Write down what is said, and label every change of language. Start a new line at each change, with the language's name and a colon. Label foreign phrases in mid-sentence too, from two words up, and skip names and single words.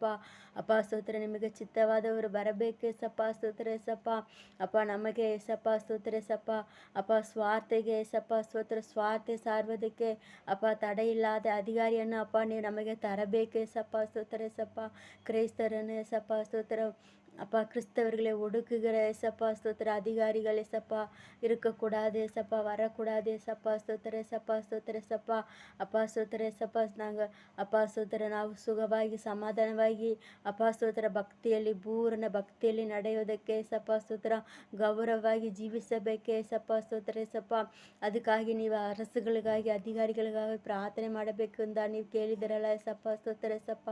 Kannada: ಅಪ್ಪ ಸ್ತೋತ್ರ ನಿಮಗೆ ಚಿತ್ತವಾದವರು ಬರಬೇಕು ಏಸಪ್ಪ ಸ್ತೋತ್ರ ಏಸಪ್ಪ. ಅಪ್ಪ ನಮಗೆ ಏಸಪ್ಪ ಸ್ತೋತ್ರ ಏಸಪ್ಪ. ಅಪ್ಪ ಸ್ವಾರ್ಥಿಗೆ ಏಸಪ್ಪ ಸ್ತೋತ್ರ ಸ್ವಾರ್ಥ ಸಾರುವುದಕ್ಕೆ ಅಪ್ಪ ತಡೆಯಿಲ್ಲದ ಅಧಿಕಾರಿಯನ್ನು ಅಪ್ಪ ನೀವು ನಮಗೆ ತರಬೇಕು ಏಸಪ್ಪ ಸ್ತೋತ್ರ ಏಸಪ್ಪ. ಕ್ರೈಸ್ತರನ್ನು ಏಸಪ್ಪ ಸ್ತೋತ್ರ
Tamil: அப்பா கிறிஸ்தவர்களை ஒடுக்குகிற ஏசப்பா ஸ்தோத்திர அதிகாரிகள் ஏசப்பா இருக்கக்கூடாது ஏசப்பா வரக்கூடாது ஏசப்பா ஸ்தோத்திர ஏசப்பா ஸ்தோத்திர ஏசப்பா. அப்பா ஸ்தோத்திர ಏಸಪ್ಪ.
Kannada: ಅಪ್ಪ ಸ್ತೋತ್ರ ನಾವು ಸುಖವಾಗಿ ಸಮಾಧಾನವಾಗಿ ಅಪ್ಪ ಸ್ತೋತ್ರ ಭಕ್ತಿಯಲ್ಲಿ ಪೂರ್ಣ ಭಕ್ತಿಯಲ್ಲಿ ನಡೆಯೋದಕ್ಕೆ ಏಸಪ್ಪ ಸ್ತೋತ್ರ ಗೌರವವಾಗಿ ಜೀವಿಸಬೇಕೆ ಏಸಪ್ಪ ಸ್ತೋತ್ರ ಏಸಪ್ಪ. ಅದಕ್ಕಾಗಿ ನೀವು ಅರಸುಗಳಿಗಾಗಿ ಅಧಿಕಾರಿಗಳಿಗಾಗಿ ಪ್ರಾರ್ಥನೆ ಮಾಡಬೇಕು ಅಂತ ನೀವು ಕೇಳಿದಿರಲ್ಲ ಏಸಪ್ಪ ಸ್ತೋತ್ರ ಏಸಪ್ಪ.